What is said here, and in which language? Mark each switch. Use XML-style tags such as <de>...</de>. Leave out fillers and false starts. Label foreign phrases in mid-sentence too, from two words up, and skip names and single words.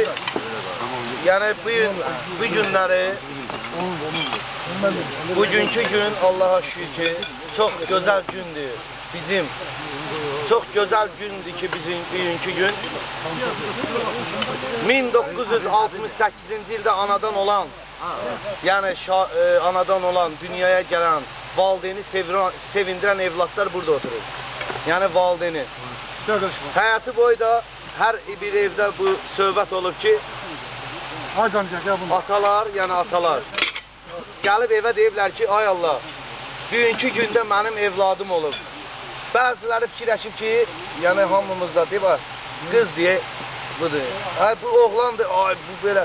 <az>Yəni bu günləri bugünkü gün Allah'a şükür çox gözəl gündür. Bizim</az> <tr>çok güzel gündü</tr> <az>ki bizim bugünkü gün 1968-ci ildə anadan olan anadan olan dünyaya gelen valideyni sevindiren evlatlar burada oturur. Yani valideyni. Hayatı boyda her bir evde bu söhbət olub ki atalar gəlib evə deyiblər ki ay Allah bugünkü gündə mənim evladım olub. Bazıları fikirləşib ki, yəni hamımızda deyib, qız deyə budur. Bu oğlandır, bu belə.</az>